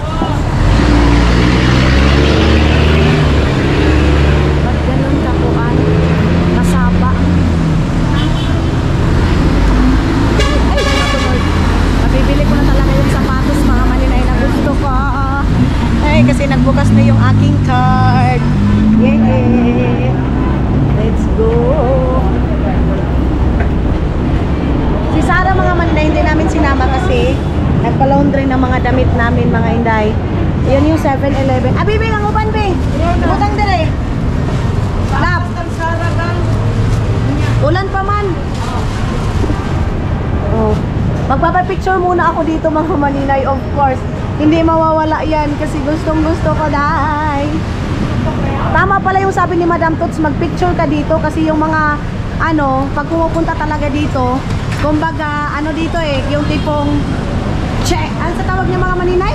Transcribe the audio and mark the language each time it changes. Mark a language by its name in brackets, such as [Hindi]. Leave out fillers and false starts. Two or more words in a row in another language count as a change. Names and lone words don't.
[Filipino] Ba't ganun kakuan? Kasaba. Mabibili ko na talaga yung sapatos, mga maninay, na gusto ko. Ay, kasi nagbukas na yung aking card. [English] Yay! Let's go! [Filipino] Si Sarah mga maninay, hindi namin sinama kasi nagpa-laundry ng mga damit namin mga inday. Yan yung 7-Eleven. [Cebuano] Bibi, ang uban, be! Butang dire! Lap! Ulan pa man! [Filipino] Oh. Magpapapicture muna ako dito mga maninay, [English] of course. [Filipino] Hindi mawawala yan kasi gustong-gusto ko, dahil. Tama pala yung sabi ni Madam Tots, magpicture ka dito kasi yung mga, pag pumupunta talaga dito, kumbaga, dito yung tipong, ano sa tawag niya mga maninay?